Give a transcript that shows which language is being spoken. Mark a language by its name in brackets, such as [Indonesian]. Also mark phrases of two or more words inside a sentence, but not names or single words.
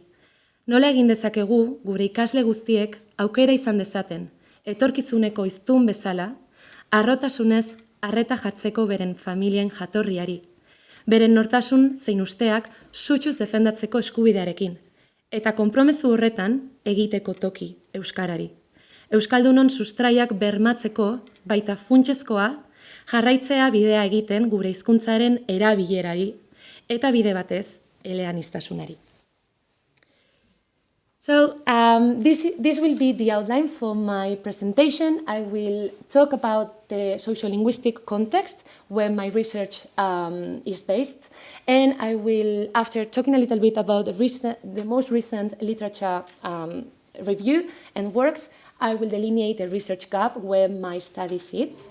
[Basque] Nola egin dezakegu gure ikasle guztiek aukera izan dezaten, etorkizuneko hiztun bezala, harrotasunez arreta jartzeko beren familien jatorriari, beren nortasun zein usteak sutxuz defendatzeko eskubidearekin, eta konpromezu horretan egiteko toki euskarari. Euskaldunon sustraiak bermatzeko, baita funtsezkoa, jarraitzea bidea egiten gure hizkuntzaren erabilerari, eta bide batez eleaniztasunari. [English] So this will be the outline for my presentation. I will talk about the sociolinguistic context where my research is based, and I will, after talking a little bit about the most recent literature review and works, I will delineate the research gap where my study fits.